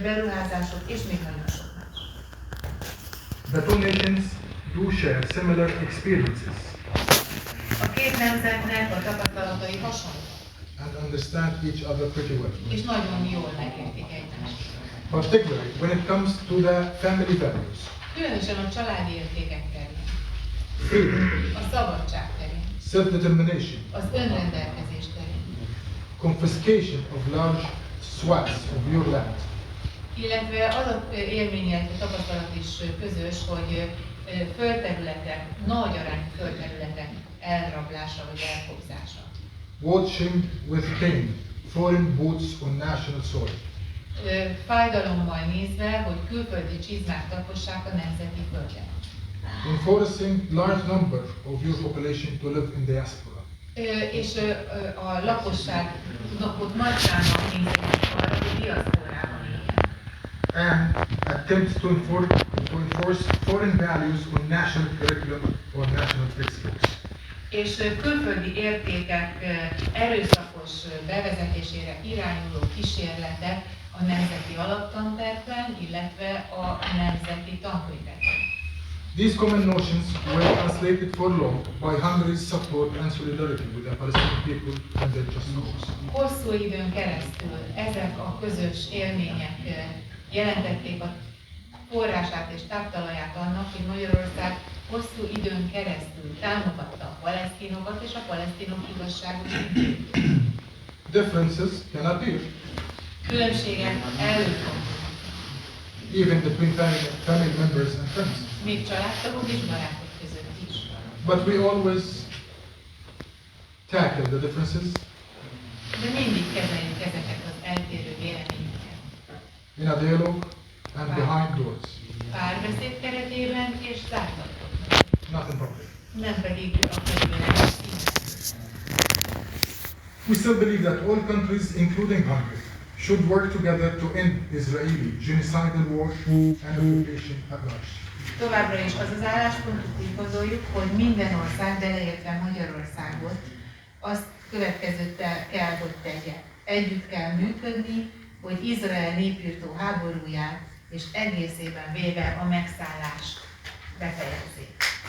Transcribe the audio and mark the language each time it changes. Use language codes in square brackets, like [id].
[hu] beruházások és még nagyon sok más. [en] The two nations do share similar experiences [hu] A két nemzetnek a tapasztalatai hasonlóak, [en] and understand each other pretty well. [hu] és nagyon jól megértik egymást. [en] Particularly when it comes to the family values, [hu] Különösen a családi értékek terén, [en] freedom, [hu] a szabadság terén, [en] self-determination, [hu] az önrendelkezés terén, [en] confiscation of large swaths of your land, [hu] illetve az a élmény, illetve tapasztalat is közös, hogy földterületek, nagy arányú földterületek elrablása vagy elkobzása. [en] watching with pain foreign boots on national soil, [hu] Fájdalommal nézve, hogy külföldi csizmák tapossák a nemzeti földet. [en] enforcing large number of your population to live in diaspora, [hu] És a lakosságot nagy számban kényszerítik arra, hogy diaszporában éljen. [en] and attempts to enforce foreign values on national curriculum or national textbooks. [hu] És külföldi értékek erőszakos bevezetésére irányuló kísérletek a nemzeti alaptantervben, illetve a nemzeti tankönyvekben. [en] These common notions were translated for long by Hungary's support and solidarity with the Palestinian people and their just cause. [hu] Hosszú időn keresztül ezek a közös élmények jelentették a forrását és táptalaját annak, hogy Magyarország hosszú időn keresztül támogatta a palesztinokat és a palesztinok igazságos ügyét. [en] Differences can appear, [hu] Különbségek előfordulnak, [en] even between family members and friends. [hu] még családtagok és barátok között is. [en] But we always tackle the differences [hu] De mindig kezeljük ezeket az eltérő véleményeket. [en] in a dialogue and behind doors, [hu] Párbeszéd keretében és zárt ajtók, [en] not in public. [hu] nem pedig a közvélemény színben. [en] We still believe that all countries, including Hungary, should work together to end Israeli genocidal war and occupation at large. [hu] Továbbra is az az álláspontot úgy gondoljuk, hogy minden ország, beleértve Magyarországot, azt következőt kell, hogy tegye. Együtt kell működni, hogy Izrael népirtó háborúját és egészében véve a megszállást befejezzék.